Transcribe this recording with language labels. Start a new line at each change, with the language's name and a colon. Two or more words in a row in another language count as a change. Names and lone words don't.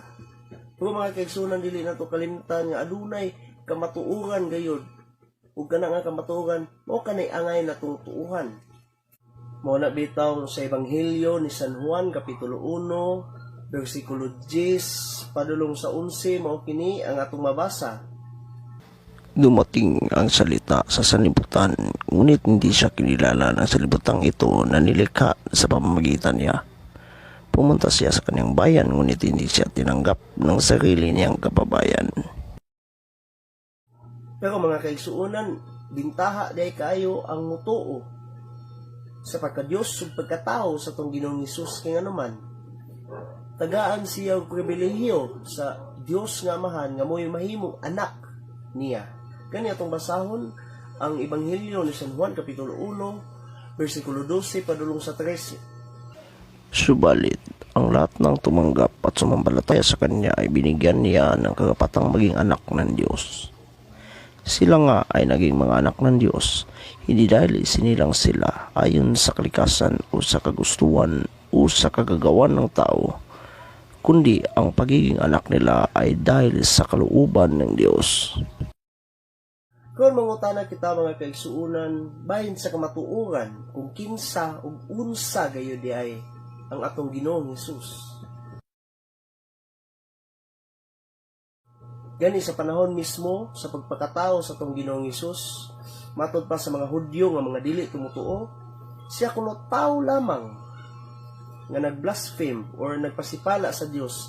Cebuano: Pero mga kaigsunan, dili nato kalimtan nga adunay kamatuoran gayud ug kana nga kamatuoran mao kanay angay natong tuuhan. Mao na bitaw sa Ebanghelyo ni San Juan kapitulo 1 bersikulo 10 padulong sa 11 mao kini ang atong mabasa.
Filipino: Dumating ang salita sa sanlibutan, ngunit hindi siya kinilala ng sanlibutan ito na nilikha sa pamamagitan niya. Pumunta siya sa kanyang bayan, ngunit hindi siya tinanggap ng sarili niyang kababayan.
Cebuano: Pero mga kaigsuunan, bintaha day kayo ang mutuo sa pagka-Diyos ug pagkatao sa tong Ginoong Hesus kay nganuman. Tagaan siya og pribilehiyo sa Dios nga Amahan nga mo'y mahimong anak niya. Gani atong basahon ang Ebanghelyo ni San Juan kapitulo 1 bersikulo 12 padulong sa 13.
Filipino: Subalit, ang lahat ng tumanggap at sumampalataya sa kanya ay binigyan niya ng karapatang maging anak ng Diyos. Sila nga ay naging mga anak ng Diyos, hindi dahil isinilang sila ayon sa kalikasan o sa kagustuhan o sa kagagawan ng tao, kundi ang pagiging anak nila ay dahil sa kalooban ng Diyos.
Cebuano: Kung mangutana kita mga kaigsuunan, bahin sa kamatuoran, kung kinsa o unsa gayo di ay ang atong Ginoong Hesus. Gani sa panahon mismo sa pagpakatao sa atong Ginoong Hesus, matod pa sa mga Hudyo nga mga dili tumutuo, siya kuno tao lamang nga nagblaspheme or nagpasipala sa Dios.